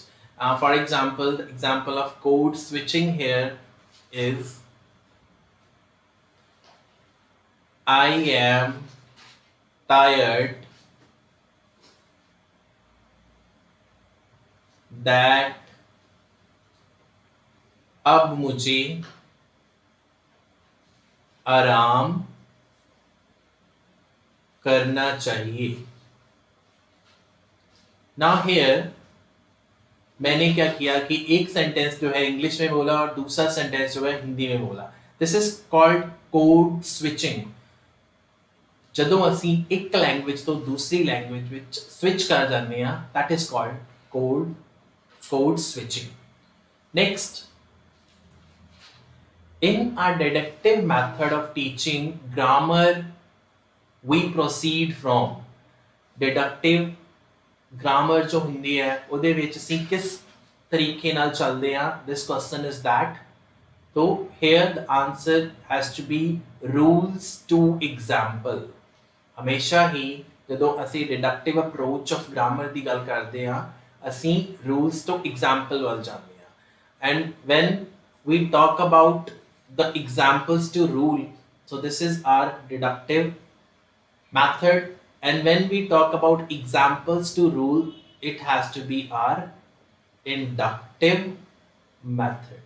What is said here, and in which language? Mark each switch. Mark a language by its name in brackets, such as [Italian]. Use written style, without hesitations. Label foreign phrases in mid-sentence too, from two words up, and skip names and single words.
[English] For example, the example of code switching here is, I am tired that [Hindi] अब मुझे आराम करना चाहिए। [English] Now here [Hindi] मैंने क्या किया कि एक सेंटेंस जो है इंग्लिश में बोला और दूसरा सेंटेंस जो है हिंदी में बोला। [English] This is called code switching. [Punjabi] ਜਦੋਂ ਅਸੀਂ ਇੱਕ ਲੈਂਗੁਏਜ ਤੋਂ ਦੂਸਰੀ ਲੈਂਗੁਏਜ ਵਿੱਚ ਸਵਿਚ ਕਰ ਜਾਂਦੇ ਆ, [English] that is called code switching. Next, in our deductive method of teaching grammar, we proceed from deductive grammar [Punjabi] जो ਹੁੰਦੀ ਹੈ ਉਹਦੇ ਵਿੱਚ ਅਸੀਂ ਕਿਸ ਤਰੀਕੇ ਨਾਲ ਚੱਲਦੇ ਆ। [English] This question is that. So here the answer has to be rules to example. [Punjabi] ਹਮੇਸ਼ਾ ਹੀ ਜਦੋਂ ਅਸੀਂ [English] deductive approach of grammar [Punjabi] ਦੀ ਗੱਲ ਕਰਦੇ ਆ ਅਸੀਂ [English] rules to example [Punjabi] ਵੱਲ ਜਾਂਦੇ ਆ। [English] And when we talk about the examples to rule, so this is our deductive method. And when we talk about examples to rule, it has to be our inductive method.